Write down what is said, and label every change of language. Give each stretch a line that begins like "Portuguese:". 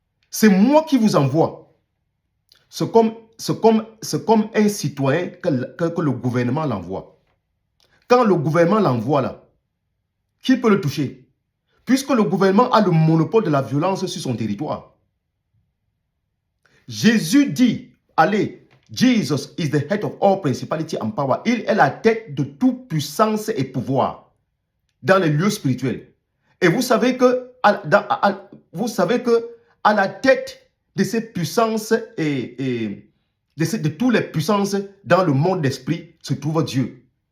French: C'est moi qui vous envoie. C'est comme un citoyen que le gouvernement l'envoie. Quand le gouvernement l'envoie là, qui peut le toucher? Puisque le gouvernement a le monopole de la violence sur son territoire. Jésus dit, allez,
English: Jesus is the head of all principality and power.
French: Il est la tête de toute puissance et pouvoir dans les lieux spirituels. Et vous savez que à la tête de ces puissances et de toutes les puissances dans le monde d'esprit se trouve Dieu.